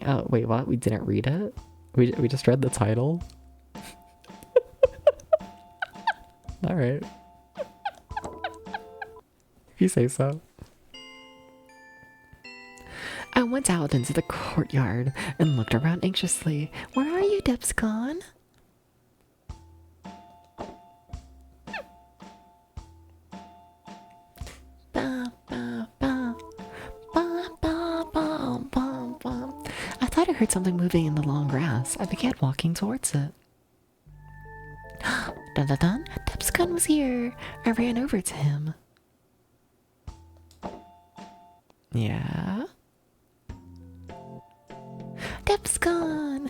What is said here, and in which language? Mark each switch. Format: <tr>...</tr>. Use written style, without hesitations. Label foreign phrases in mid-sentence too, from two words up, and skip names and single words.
<en>Oh, wait, what? We didn't read it? We just read the title? Alright. If you say so. I went out into the courtyard and looked around anxiously. Where are you, Depscon? Ba, ba, ba. Ba, ba, ba, ba, ba. I thought I heard something moving in the long grass. I began walking towards it. Dun dun dun! Depscon was here! I ran over to him. Yeah? Depscon!</en>